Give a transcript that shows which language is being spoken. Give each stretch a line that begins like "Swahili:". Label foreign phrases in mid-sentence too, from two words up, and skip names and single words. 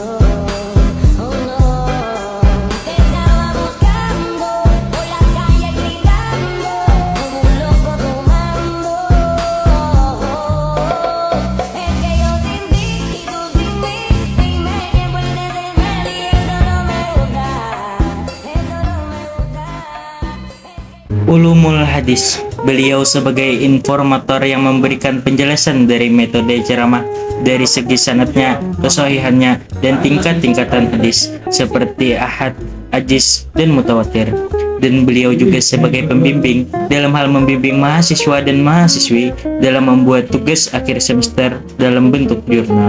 Spanish: Oh no, te estaba buscando por la calle gritando, como un loco tomando. Es que yo sin ti y tú sin mí, dime quién puede tener y eso no me gusta, eso no me gusta.
Indonesian: Ulumul Hadis. Beliau sebagai informator yang memberikan penjelasan dari metode ceramah dari segi sanadnya, kesahihannya, dan tingkat-tingkatan hadis seperti ahad, ajis, dan mutawatir. Dan beliau juga sebagai pembimbing dalam hal membimbing mahasiswa dan mahasiswi dalam membuat tugas akhir semester dalam bentuk jurnal.